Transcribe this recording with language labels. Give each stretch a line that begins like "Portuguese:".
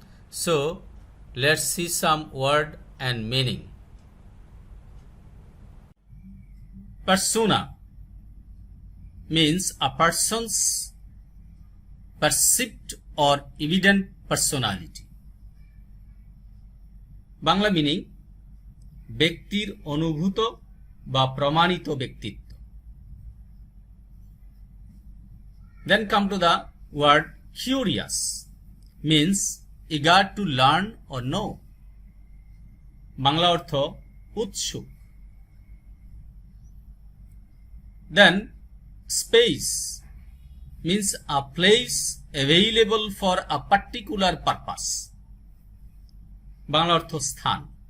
English: So, let's see some word and meaning. Persona means a person's perceived or evident personality.
Bangla: Bangla meaning ব্যক্তির অনুভূত বা প্রমাণিত ব্যক্তিত্ব.
English: Then come to the word curious means eager to learn or know.
Bangla: Bangla অর্থ উৎসুক.
English: Then space means a place available for a particular purpose.
Bangla: Bangla অর্থ স্থান.